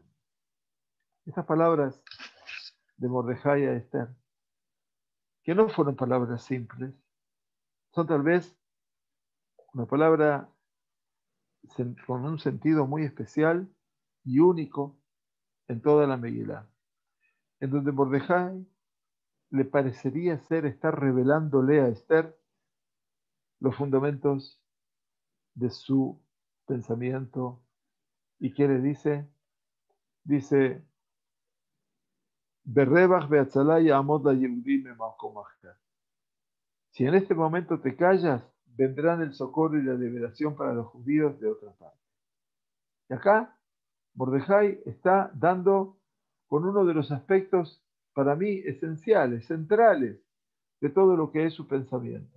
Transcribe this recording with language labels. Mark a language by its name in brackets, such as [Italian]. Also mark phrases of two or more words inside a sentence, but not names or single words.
[Spanish] Estas palabras de Mordejai a Esther, que no fueron palabras simples, son tal vez una palabra con un sentido muy especial y único en toda la Megilá, en donde Mordejai le parecería estar revelándole a Esther los fundamentos de su pensamiento. ¿Y qué le dice? Dice, [Hebrew] "ברווח בהצלה יעמוד ליהודים במקום אחר". [Spanish] Si en este momento te callas, vendrán el socorro y la liberación para los judíos de otra parte. Y acá, Mordejai está dando con uno de los aspectos para mí esenciales, centrales de todo lo que es su pensamiento.